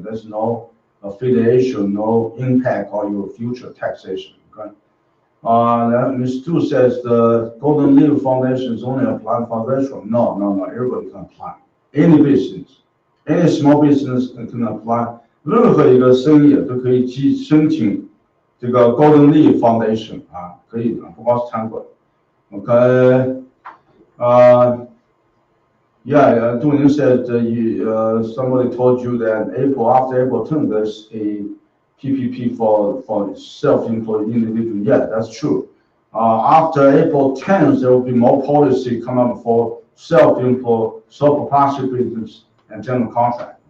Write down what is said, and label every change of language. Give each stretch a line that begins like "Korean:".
English: There's no affiliation, no impact on your future taxation. Okay. Ms. Tu says the Golden Leaf Foundation is only applying for restaurant. No. Everybody can apply. Any business, any small business can apply.
Chinese: 任何一个生意都可以申请这个 Golden Leaf Foundation 啊，可以的，不光是餐馆。
English: OK， yeah, Duning said somebody told you that after April 10, there's a PPP for self-employed individual. Yeah, that's true. After April 10th, there will be more policy come up for self-employed, sole proprietorship business and general contract.